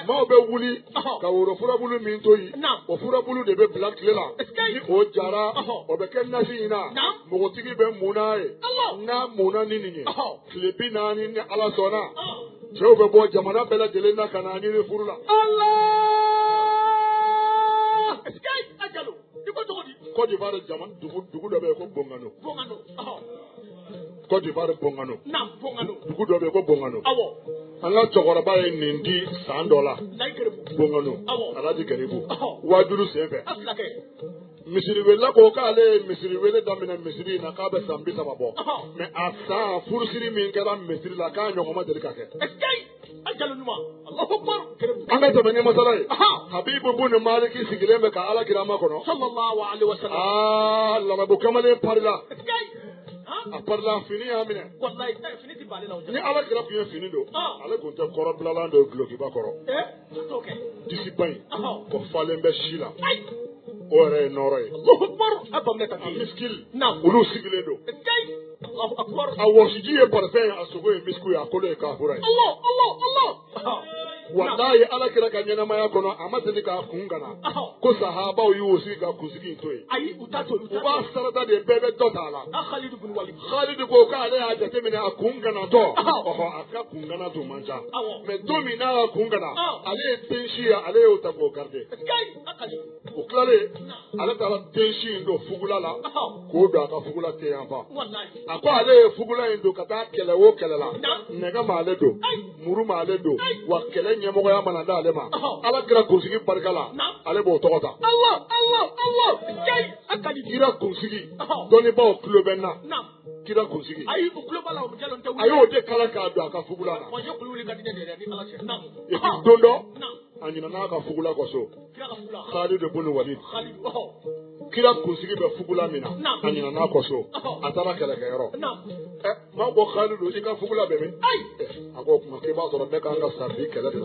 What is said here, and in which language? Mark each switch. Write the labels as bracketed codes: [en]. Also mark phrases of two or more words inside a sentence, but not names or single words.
[bm] Maaw bɛ wuli. Ɔhɔ. Ka woro furabulu min to yen. Naam. O furabulu de bɛ bila tile la. Escape. Ni o jara. Ɔhɔ. O bɛ kɛ nasi in na. Naam. Npogotigi bɛ mun n'a ye. Allah. N'a munna ni nin ye. Ɔhɔ. Tile 40 ni ala sɔnna. Cɛw bɛ bɔ jamana bɛɛ lajɛlen na ka n'a ɲini furu la. Allah. Escape. Ajalo. I ko cogo di? Côte d'Ivoire dugu dɔ bɛ yen ko Bongano. Bongano. Ɔhɔ. Côte d'Ivoire Bongano. Naam. Bongano. Dugu dɔ bɛ yen ko Bongano. Awɔ. An ka cɛkɔrɔba ye nin di san dɔ la. Layi Garibu. Bongano. Awɔ. Alhaji Garibu. Ɔhɔ. Wajulu senfɛ. Asilakɛ. Misiriwela ko k'ale ye misiriwele daminɛ misiri in na k'a bɛ san 30 bɔ. Ɔhɔ. Mais a san furusiri min kɛra misiri la k'a ɲɔgɔn ma deli ka kɛ. Escape. Ajalo ɲuman. [ar] الله أكبر. [bm] Garibu. An ka tɛmɛ ni masala ye. Aha. Habibu bunu Maliki sigilen bɛ ka ala kirama kɔnɔ. [ar] صلى الله عليه وسلم. [bm] Larabu kamalen parila. Escape. A parila fini y'a minɛ. Wallahi fini ti bale la o Ni ala kira tun ye fini don. Ah. Ale tun tɛ kɔrɔbilalan dɔ dulokiba kɔrɔ. t'o kɛ. Disi ba in. Ɔhɔ. O falen bɛ si la. Ayi. O yɛrɛ ye nɔrɔ ye. [ar] الله أكبر. [bm] A baminɛ ta A ten. miskili. Naam. Olu sigilen don. [ar] Escape. الله أكبر. [bm] A wɔsiji ye parfɛn ye a sogo ye misku ye a kolo ye kafura ye. Allah. Ɔhɔ. Walayi ala kira ka ɲɛnamaya kɔnɔ a ma deli k'a kun gana. Ɔhɔ. Ko sahabaw y'u sigi ka kunsigi in to yen. Ayi u t'a to yen. U b'a sarada de bɛɛ bɛ dɔ t'a la. A Khalid bin Walid. Khalid ko k'ale y'a jateminɛ a kun ganatɔ. Ɔhɔ. Ɔhɔ a ka kun gana tun man ca. Awɔ. Mais don min n'a ka kun gana. Ah. Ale ye den si ye ale y'o ta k'o garder. Escape. A Khalid. O tilalen ale taara den si in don fugula la Ɔhɔ. k'o don a ka fugula ten yan fan. Wallahi. A ko ale ye fugula in don ka taa kɛlɛ o kɛlɛ la. Na. Nɛgɛ m'ale don. Ayi. Muru m'ale don. Ayi. Wa kɛlɛ ɲɛmɔgɔya mana d'ale ma. Ɔhɔ. Ala kira kunsigi barika la. Na. Ale b'o tɔgɔ ta. Allah. Escape. A Khalid. Kira kunsigi. Ɔhɔ. Dɔnnibaaw tulo bɛ n na. Naam. Kira kunsigi. Ayi u kulo b'a la o Jalo n tɛ A y'o de kala k'a don a ka fugula la. Wa n ye kulu wuli ka di ne de yɛrɛ ni Ala cɛ. Naam. [fr] Et puis [bm] don dɔ Naam. a ɲinana ka fugula kɔsɔ kira ka fugula Khalid ibn Walid Khalid kira kunsigi bɛ fugula min na a ɲinana kɔsɔ a taara kɛlɛkɛyɔrɔ maa ko Khalid i ka fugula bɛ min a ko o tuma k'i b'a sɔrɔ ne kan ka sa bi kɛlɛ de